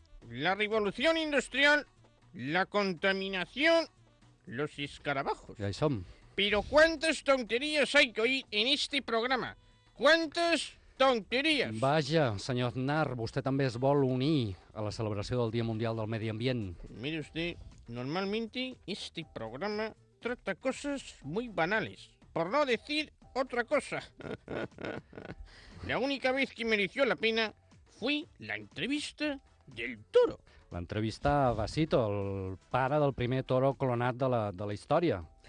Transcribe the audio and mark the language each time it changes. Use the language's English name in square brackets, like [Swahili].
[Catalan] La revolució industrial, la contaminació, [Spanish] los escarabajos. [Catalan] Ja hi som. Però quantes tonteries [Spanish] hay que oír en este programa? [Catalan] Quantes... Tonteries! Vaja, senyor Aznar, vostè també es vol unir a la celebració del Dia Mundial del Medi Ambient. [Spanish] Mire usted, normalmente este programa trata cosas muy banales, por no decir otra cosa. La única vez que mereció la pena fue la entrevista del toro. [Catalan] L'entrevista a Vasito, el pare del primer toro clonat de la història.